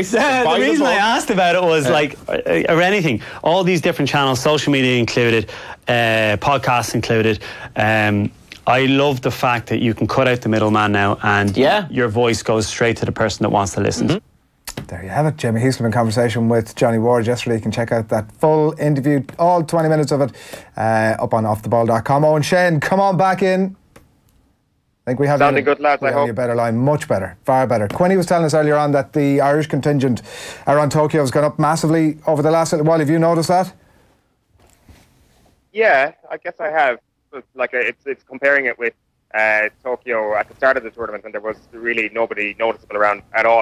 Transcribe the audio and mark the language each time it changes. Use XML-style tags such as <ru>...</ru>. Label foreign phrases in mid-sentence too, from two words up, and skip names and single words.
<en>The reason I asked about it was or anything, all these different channels, social media included, podcasts included. I love the fact that you can cut out the middleman now, and your voice goes straight to the person that wants to listen. Mm-hmm. There you have it. Jamie Heaslip in conversation with Johnny Ward yesterday. You can check out that full interview, all 20 minutes of it, up on offtheball.com. Eoin Sheahan, come on back in. I think we have sounding good, lads. I hope a better line, much better, far better. Quinny was telling us earlier on that the Irish contingent around Tokyo has gone up massively over the last little while. Have you noticed that? Yeah, I guess I have. It's comparing it with Tokyo at the start of the tournament, and there was really nobody noticeable around at all.</en>